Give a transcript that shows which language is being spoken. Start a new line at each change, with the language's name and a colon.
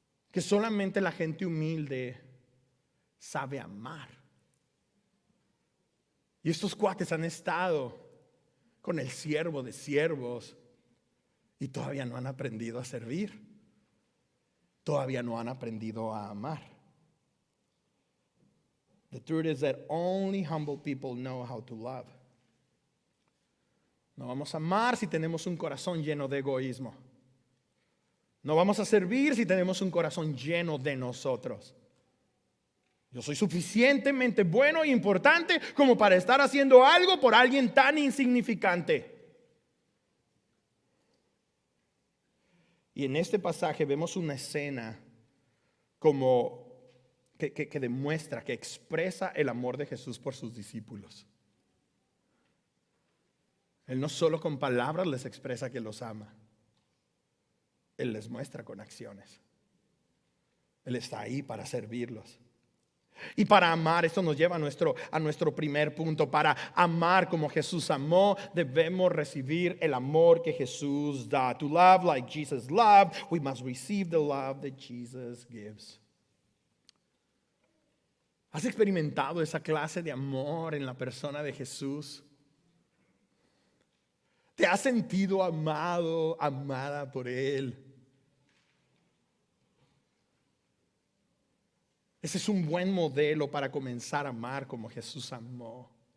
Spanish: Que solamente la gente humilde sabe amar. Y estos cuates han estado con el siervo de siervos y todavía no han aprendido a servir. Todavía no han aprendido a amar.
English: The truth is that only humble people know how to love.
Spanish: No vamos a amar si tenemos un corazón lleno de egoísmo. No vamos a servir si tenemos un corazón lleno de nosotros. Yo soy suficientemente bueno e importante como para estar haciendo algo por alguien tan insignificante. Y en este pasaje vemos una escena como que demuestra, que expresa el amor de Jesús por sus discípulos. Él no solo con palabras les expresa que los ama, Él les muestra con acciones. Él está ahí para servirlos. Y para amar, esto nos lleva a nuestro primer punto. Para amar como Jesús amó, debemos recibir el amor que Jesús da.
English: To love like Jesus loved, we must receive the love that Jesus gives.
Spanish: ¿Has experimentado esa clase de amor en la persona de Jesús? ¿Te has sentido amado, amada por Él? Ese es un buen modelo para comenzar a amar como Jesús amó.